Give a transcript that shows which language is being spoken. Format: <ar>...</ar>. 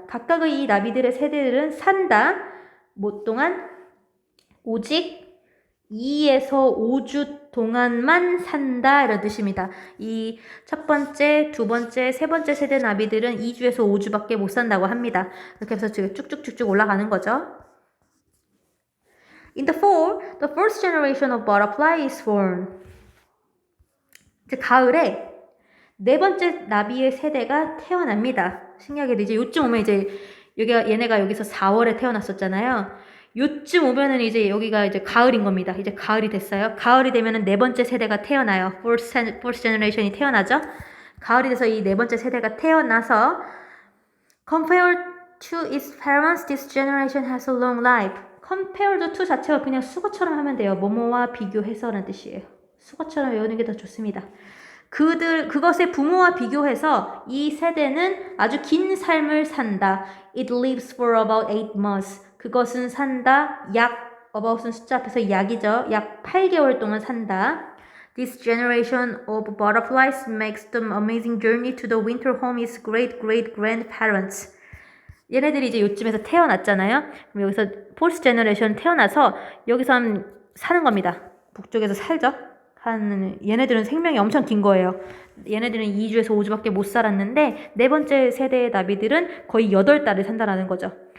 <ko>각각의 이 나비들의 세대들은 산다. 뭐 동안? 오직 2에서 5주 동안만 산다 이런 뜻입니다. 이 첫 번째, 두 번째, 세 번째 세대 나비들은 2주에서 5주밖에 못 산다고 합니다. 이렇게 해서 쭉쭉쭉쭉 올라가는 거죠.</ko> <en>In the fall, the first generation of butterfly is born.</en> <ko>이제 가을에 네 번째 나비의 세대가 태어납니다. 신기하게도 이제 요쯤 오면 이제 얘네가 여기서 4월에 태어났었잖아요. 요쯤 오면은 이제 여기가 이제 가을인 겁니다. 이제 가을이 됐어요. 가을이 되면은 네 번째 세대가 태어나요.</ko> <en>Fourth generation</en> <ko>이 태어나죠. 가을이 돼서 이 네 번째 세대가 태어나서</ko> <en>compared to its parents, this generation has a long life.</en> <ko>compared to 자체가 그냥 수거처럼 하면 돼요. 뭐뭐와 비교해서라는 뜻이에요. 수거처럼 외우는 게 더 좋습니다. 그것의 부모와 비교해서 이 세대는 아주 긴 삶을 산다.</ko> <en>It lives for about 8 months.</en> <ko>그것은 산다. about은 숫자 앞에서 약이죠. 약 8개월 동안 산다.</ko> <en>This generation of butterflies makes the amazing journey to the winter home its great-great-grandparents.</en> <ko>얘네들이 이제 요쯤에서 태어났잖아요. 그럼 여기서</ko> <en>fourth generation</en> <ko>태어나서 여기서 사는 겁니다. 북쪽에서 살죠. 얘네들은 생명이 엄청 긴 거예요. 얘네들은 2주에서 5주밖에 못 살았는데 네 번째 세대의 나비들은 거의 8달을 산다라는 거죠.</ko>